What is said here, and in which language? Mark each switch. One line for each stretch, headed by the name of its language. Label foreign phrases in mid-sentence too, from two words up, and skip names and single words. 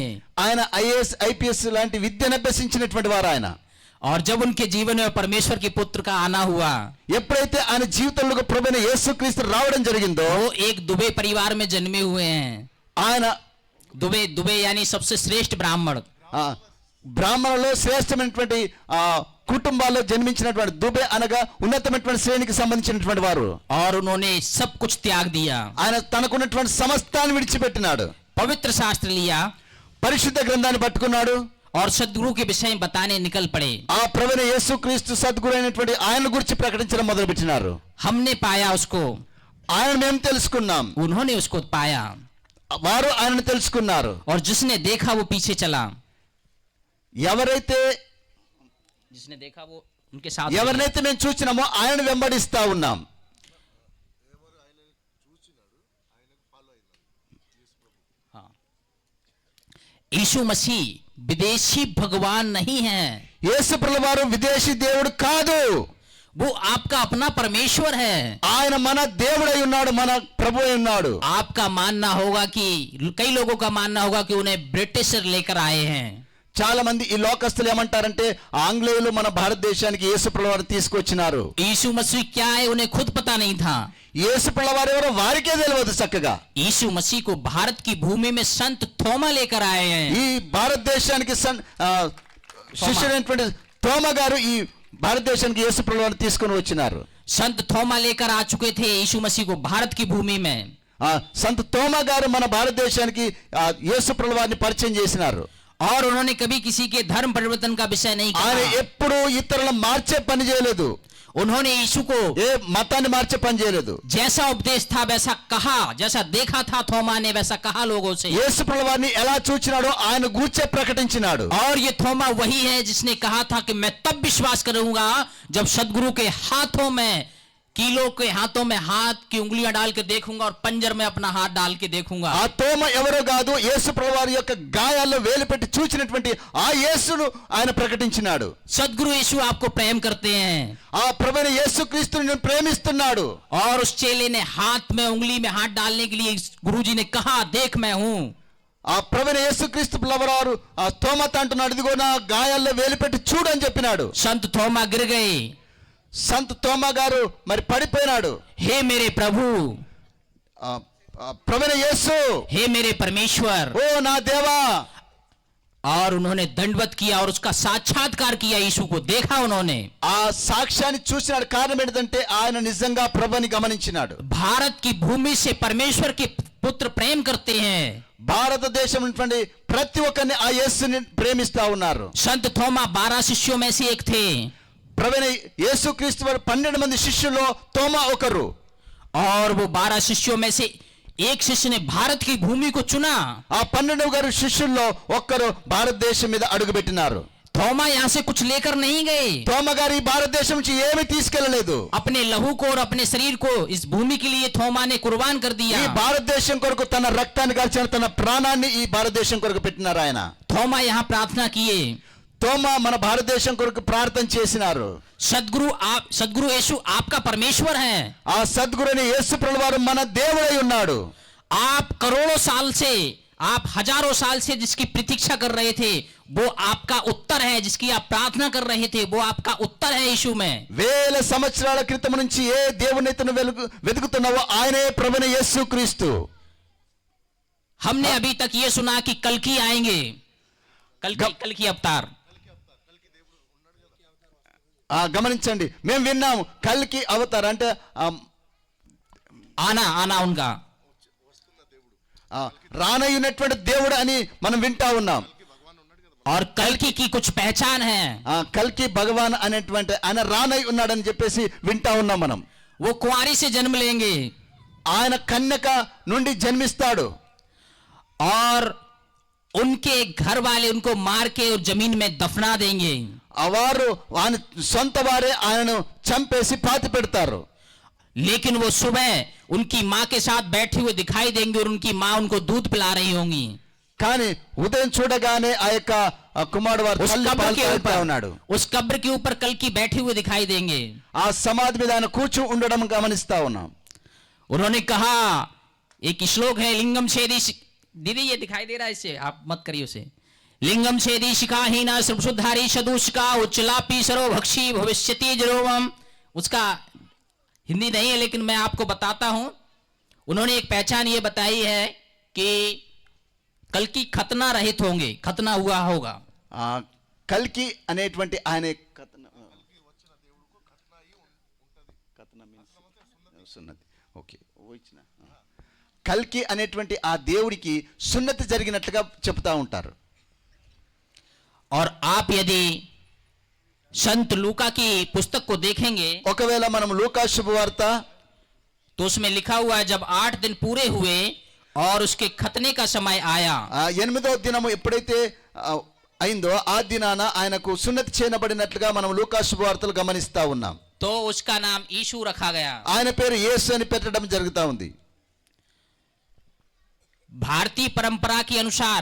Telugu: ఆయన ఐఏఎస్ ఐపీఎస్ లాంటి విద్యను అభ్యసించినటువంటి వారు ఆయన.
Hindi: और जब उनके जीवन में परमेश्वर के पुत्र का आना हुआ,
Telugu: ఎప్పుడైతే ఆయన జీవితంలో ప్రభువైన యేసుక్రీస్తు రావడం జరిగిందో,
Hindi: वो एक दुबे परिवार में जन्मे हुए हैं.
Telugu: ఆయన
Hindi: दुबे यानी सबसे श्रेष्ठ ब्राह्मण.
Telugu: బ్రాహ్మణులో శ్రేష్టమైనటువంటి కుటుంబాల్లో జన్మించినటువంటి దుబే అనగా ఉన్నతమైనటువంటి శ్రేణికి సంబంధించినటువంటి వారు.
Hindi: और उन्होंने सब कुछ त्याग दिया,
Telugu: ఆయన తనకున్నటువంటి సమస్తాన్ని విడిచిపెట్టినాడు.
Hindi: पवित्र शास्त्र लिया
Telugu: పరిశుద్ధ గ్రంథాన్ని పట్టుకున్నాడు.
Hindi: और सद्गुरु के विषय में बताने निकल पड़े.
Telugu: ఆ ప్రభువైన యేసుక్రీస్తు సద్గురు అయినటువంటి ఆయన గురించి ప్రకటించడం మొదలుపెట్టినారు.
Hindi: हमने पाया उसको,
Telugu: ఆయన మేము తెలుసుకున్నాం,
Hindi: उन्होंने उसको पाया,
Telugu: వారు ఆయనను తెలుసుకున్నారు.
Hindi: और जिसने देखा वो पीछे चला.
Telugu: ఎవరైతే
Hindi: जिसने देखा वो उनके साथ.
Telugu: ఎవరినైతే మేము చూసినామో ఆయన వెంబడిస్తా ఉన్నాం.
Hindi: हाँ. यीशु मसीह विदेशी भगवान नहीं है,
Telugu: యేసు ప్రభువు వారు విదేశీ దేవుడు కాదు.
Hindi: वो आपका अपना परमेश्वर है.
Telugu: ఆయన మన దేవుడై ఉన్నాడు, మన ప్రభు అయి ఉన్నాడు.
Hindi: आपका मानना होगा कि कई लोगों का मानना होगा कि उन्हें ब्रिटिशर लेकर आए हैं.
Telugu: చాలా మంది ఈ లోకస్తులు ఏమంటారంటే ఆంగ్లేయులు మన భారతదేశానికి యేసు ప్రభువు వారు తీసుకొచ్చినారు.
Hindi: यीशु मसीह क्या है उन्हें खुद पता नहीं था.
Telugu: యేసు ప్రభువు వారు ఎవరో వారికే తెలియదు చక్కగా.
Hindi: यीशु मसीह को भारत की भूमि में संत थोमा लेकर आए हैं.
Telugu: ఈ భారతదేశానికి శిష్యుడైనటువంటి తోమా గారు ఈ భారతదేశానికి యేసు ప్రభువు వారిని తీసుకొని వచ్చినారు.
Hindi: संत थोमा लेकर आ चुके थे यीशु मसीह को भारत की भूमि में.
Telugu: సంత తోమా గారు మన భారతదేశానికి యేసు ప్రభువు వారిని పరిచయం చేసినారు.
Hindi: और उन्होंने कभी किसी के धर्म परिवर्तन का विषय नहीं
Telugu: ఆయన
Hindi: कहा.
Telugu: ఎప్పుడు ఇతరులను మార్చే పని చేయలేదు.
Hindi: उन्होंने यीशु को
Telugu: ఏ మతాన్ని మార్చే పని చేయలేదు.
Hindi: जैसा उपदेश था वैसा कहा, जैसा देखा था थोमा ने वैसा कहा लोगों से.
Telugu: యేసు ప్రభువు వారిని ఎలా చూచినాడో ఆయన గూర్చే ప్రకటించినాడు.
Hindi: और ये थोमा वही है जिसने कहा था कि मैं तब विश्वास करूंगा जब सदगुरु के हाथों में, कीलों के हाथों में हाथ की उंगलियां डाल के देखूंगा और पंजर में अपना हाथ डाल के देखूंगा.
Telugu: ఆ తోమ ఎవరో కాదు, యేసు ప్రభువు వారి యొక్క గాయాల్లో వేలు పెట్టి చూచినటువంటి ఆ యేసును ఆయన ప్రకటించినాడు.
Hindi: सदगुरु यीशु आपको प्रेम करते हैं.
Telugu: ఆ ప్రభువైన యేసుక్రీస్తుని ప్రేమిస్తున్నాడు.
Hindi: और उस चेले ने हाथ में उंगली में हाथ डालने के लिए गुरुजी ने कहा देख मैं हूं.
Telugu: ఆ ప్రభువైన యేసుక్రీస్తు వారు ఆ తోమతో అంటున్నాడు, ఇదిగో నా గాయాల్లో వేలు పెట్టి చూడు అని చెప్పినాడు.
Hindi: संत थोमा गिर गए.
Telugu: సంత తోమా గారు మరి పడిపోయినాడు.
Hindi: हे मेरे प्रभु,
Telugu: ప్రభువైన యేసు,
Hindi: हे मेरे परमेश्वर.
Telugu: ఓ నా దేవా.
Hindi: और उन्होंने दंडवत किया और उसका साक्षात्कार किया. यीशु को देखा उन्होंने.
Telugu: ఆ సాక్ష్యాన్ని చూసినాడు. కారణం ఏంటంటే ఆయన నిజంగా ప్రభుని గమనించినాడు.
Hindi: भारत की भूमि से परमेश्वर के पुत्र प्रेम करते हैं.
Telugu: భారతదేశం ఉన్నటువంటి ప్రతి ఒక్కరిని ఆ యేసుని ప్రేమిస్తా ఉన్నారు.
Hindi: संत थोमा 12 शिष्यों में से एक थे.
Telugu: ప్రభువైన యేసుక్రీస్తు వారు 12 మంది శిష్యుల్లో తోమా ఒకరు.
Hindi: और वो 12 शिष्यों में से एक शिष्य ने भारत की भूमि को चुना.
Telugu: ఆ 12 గారు శిష్యుల్లో ఒక్కరు భారతదేశం మీద అడుగుపెట్టినారు.
Hindi: थोमा यहाँ से कुछ लेकर नहीं गए.
Telugu: తోమా గారు ఈ భారతదేశం నుంచి ఏమీ తీసుకెళ్లలేదు.
Hindi: अपने लहू को और अपने शरीर को इस भूमि के लिए थोमा ने कुर्बान कर दिया.
Telugu: ఈ భారతదేశం కొరకు తన రక్తాన్ని కార్చిన తన ప్రాణాన్ని ఈ భారతదేశం కొరకు పెట్టినారు ఆయన.
Hindi: थोमा यहाँ प्रार्थना किए.
Telugu: తోమా మన భారతదేశం కొరకు ప్రార్థన చేసినారు.
Hindi: सदगुरु यीशु आपका परमेश्वर है.
Telugu: ఆ సద్గురుని యేసు ప్రభువు వారు మన దేవుడై ఉన్నాడు.
Hindi: आप करोड़ों साल से, आप हजारों साल से जिसकी प्रतीक्षा कर रहे थे वो आपका उत्तर है. जिसकी आप प्रार्थना कर रहे थे वो आपका उत्तर है यीशु में.
Telugu: వేల సంవత్సరాల క్రితం నుంచి ఏ దేవుని వెతుకుతున్నావో ఆయనే ప్రభువైన యేసుక్రీస్తు.
Hindi: हमने अभी तक ये सुना कि कल्कि आएंगे, कल्कि अवतार.
Telugu: గమనించండి, మేము విన్నాము కల్కి అవతార్ అంటే
Hindi: आना आना उनका।
Telugu: రానయ్యున్నటువంటి దేవుడు అని మనం వింటా ఉన్నాం.
Hindi: और कल्कि की कुछ पहचान है,
Telugu: కల్కి భగవాన్ అనేటువంటి ఆయన రానై ఉన్నాడని చెప్పేసి వింటా ఉన్నాం మనం.
Hindi: वो कुंवारी से जन्म लेंगे
Telugu: ఆయన కన్యక నుండి జన్మిస్తాడు.
Hindi: और उनके घर वाले उनको मार के और जमीन में दफना देंगे.
Telugu: వారు ఆయన సొంత వారే ఆయనను చంపేసి పాతి పెడతారు.
Hindi: लेकिन वो सुबह उनकी माँ के साथ बैठे हुए दिखाई देंगे और उनकी माँ उनको दूध पिला रही होंगी.
Telugu: కానీ ఉదయం చూడగానే ఆ యొక్క కుమారుడు వారు
Hindi: उस
Telugu: తల్లి
Hindi: कब्र
Telugu: పాలు
Hindi: के
Telugu: తాగుతా
Hindi: ऊपर
Telugu: ఉన్నాడు.
Hindi: उस कब्र के ऊपर कल्कि बैठे हुए दिखाई देंगे.
Telugu: ఆ సమాధి మీద ఆయన కూర్చు ఉండడం గమనిస్తా ఉన్నాం.
Hindi: उन्होंने कहा, एक श्लोक है,
Sanskrit: लिंगम छेदी
Hindi: दीदी ये दिखाई दे रहा है, इससे आप मत करिए उसे।
Sanskrit: लिंगम छेदी शिखाहीना सर्वशुद्धारी सदूषका उच्चलापी सर्वभक्षी भविष्यति जरोवम।
Hindi: उसका हिंदी नहीं है लेकिन मैं आपको बताता हूं. उन्होंने एक पहचान ये बताई है कि कल्कि खतना रहित होंगे, खतना हुआ होगा.
Telugu: కల్కి అనేటువంటి ఆయన కల్కి అనేటువంటి ఆ దేవుడికి సున్నతి జరిగినట్లుగా చెప్తా ఉంటారు.
Hindi: और आप यदि संत लूका की पुस्तक को देखेंगे
Telugu: ఒకవేళ మనం లూకా శుభవార్త
Hindi: तो उसमें लिखा हुआ है, जब 8 दिन पूरे हुए और उसके खतने का समय आया,
Telugu: 8వ దినము ఎప్పుడైతే అయిందో ఆ దినాన ఆయనకు సున్నతి చేయబడినట్లుగా మనం లూకా శుభవార్తలు గమనిస్తా ఉన్నాం.
Hindi: तो उसका नाम यीशु रखा गया.
Telugu: ఆయన పేరు యేసు అని పెట్టడం జరుగుతా ఉంది.
Hindi: भारतीय परंपरा के अनुसार